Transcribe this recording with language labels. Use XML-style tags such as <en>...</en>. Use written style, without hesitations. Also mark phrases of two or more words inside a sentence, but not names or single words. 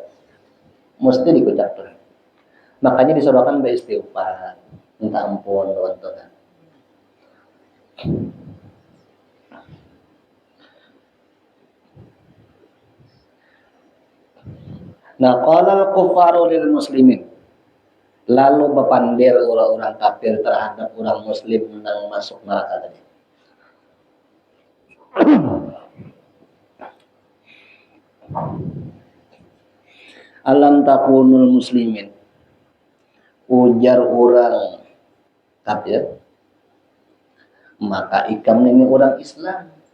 <id>Mesti dikucapkan. Makanya disodorkan beristighfar, minta ampun teman-teman. Nah,</id> <ar>قال الكفار للمسلمين.</ar> <bjn>Lalu bepandir orang-orang kafir terhadap orang muslim yang masuk neraka tadi.</bjn> <ar>ألم تكن المسلمين.</ar> <bjn>Ujar orang kafir, maka ikam ini orang Islam.</bjn>